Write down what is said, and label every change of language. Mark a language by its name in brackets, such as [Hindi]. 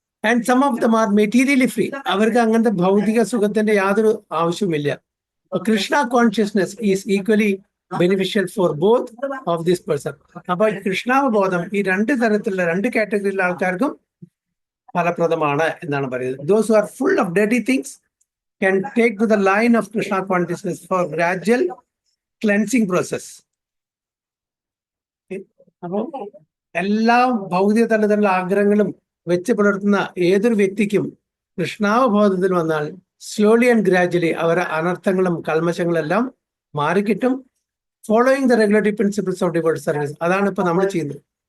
[English] And some of them are materially free. [Malayalam] അവർക്ക് അങ്ങനത്തെ ഭൗതിക സുഖത്തിന്റെ യാതൊരു ആവശ്യവുമില്ല. [English] Krishna consciousness is equally beneficial for both of this person. [Malayalam] അപ്പൊ കൃഷ്ണാവബോധം ഈ രണ്ട് തരത്തിലുള്ള രണ്ട് കാറ്റഗറിയിലുള്ള ആൾക്കാർക്കും ഫലപ്രദമാണ് എന്നാണ് പറയുന്നത്. [English] Those who are full of dirty things can take to the line of Krishna consciousness for gradual cleansing process. [Malayalam] അപ്പോ എല്ലാ ഭൗതിക തലത്തിലുള്ള ആഗ്രഹങ്ങളും വെച്ച് പുലർത്തുന്ന ഏതൊരു വ്യക്തിക്കും കൃഷ്ണാവബോധത്തിൽ വന്നാൽ [English] slowly and gradually [Malayalam] അവരുടെ അനർത്ഥങ്ങളും കൽമശങ്ങളെല്ലാം മാറിക്കിട്ടും. [English] Following the regulatory principles of devote service. [Malayalam] അതാണ് ഇപ്പൊ നമ്മൾ ചെയ്യുന്നത്.